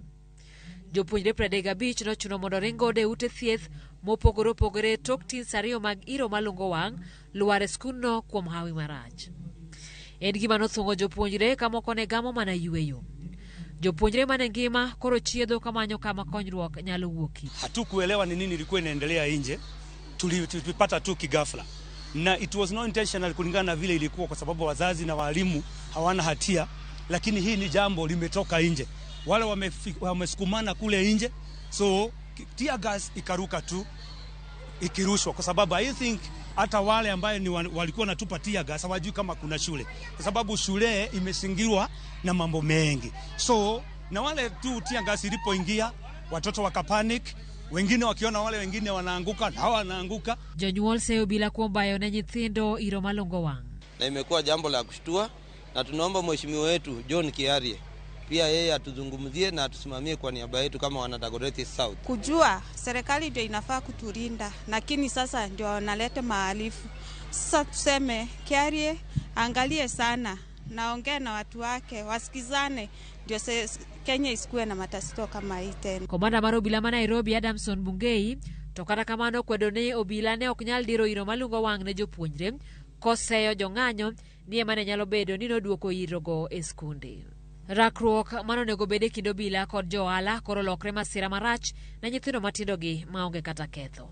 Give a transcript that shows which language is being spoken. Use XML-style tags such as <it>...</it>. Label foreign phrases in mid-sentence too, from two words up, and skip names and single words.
<luo>Jopuonjre 35 nochuno mondo ringo de ute thieth mopogore opogore tok tins ariyo mag iro malungo wang' luare skundno kuom hawi marach. En gima nothungo jopuonjre ka moko ne gamo mana yueyo. Jopuonjre mane ngima koro chiedho kamanyo kama konyruok nyalo wuoki.</luo> <sw>Hatukuelewa ni nini ilikuwa inaendelea nje, tulipata tu kigafla. Na</sw> <en>it was not intentional</en> <sw>kulingana na vile ilikuwa, kwa sababu wazazi na walimu hawana hatia, lakini hii ni jambo limetoka nje. Wale wamesukumana kule nje, so</sw> <en>tear gas</en> <sw>ikaruka tu ikirushwa, kwa sababu</sw> <en>I think</en> <sw>hata wale ambaye ni walikuwa natupa</sw> <en>tear gas</en> <sw>hawajui kama kuna shule, kwa sababu shule imesingirwa na mambo mengi. So na wale tu</sw> <en>tear gas</en> <sw>ilipoingia watoto wakapanic, wengine wakiona wale wengine wanaanguka na hawa wanaanguka.</sw> <luo>Jonyuol seyo bila kuombayo na nyithindo iro malungo wang'.</luo> <sw>Na imekuwa jambo la kushtua, na tunaomba mheshimiwa wetu John Kiarie pia yeye atuzungumzie na atusimamie kwa niaba yetu kama wana Dagoretti South. Kujua serikali ndio inafaa kutulinda, lakini sasa ndio wanaleta mahalifu. Sasa tuseme Kiarie angalie sana, naongea na watu wake wasikizane, ndio Kenya isikuwe na matasito kama hii tena.</sw> <luo>Komanda mar obila ma Nairobi Adamson Bungei to kata kamano kwedo ne obila ne ok nyal diro iro malungo wang' ne jopuonjre koseyo jong'anyo ni ema ne nyalo bedo ni noduoko irogo e skunde. Rakruok manonego bede kido bila kod johala koro lokre masira marach na nyithindo matindogi maonge kata ketho.</luo>